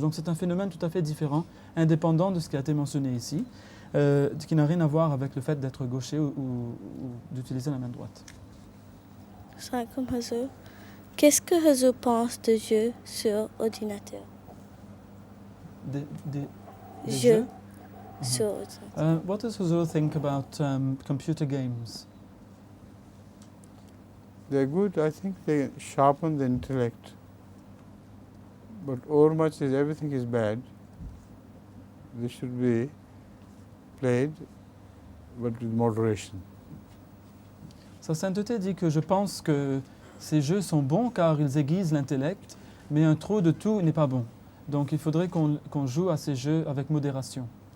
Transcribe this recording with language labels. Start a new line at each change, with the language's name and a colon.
French: Donc, c'est un phénomène tout à fait différent, indépendant de ce qui a été mentionné ici, qui n'a rien à voir avec le fait d'être gaucher ou d'utiliser la main droite. Qu'est-ce que Huzour pense de jeux sur ordinateur? Des jeux sur ordinateur.
English: What does Huzour think about computer games? They're good. I think they sharpen the intellect. But overmuch is everything is bad. They should be played, but with moderation.
French: Sa sainteté dit que je pense que ces jeux sont bons car ils aiguisent l'intellect, mais un trop de tout n'est pas bon. Donc il faudrait qu'on joue à ces jeux avec modération.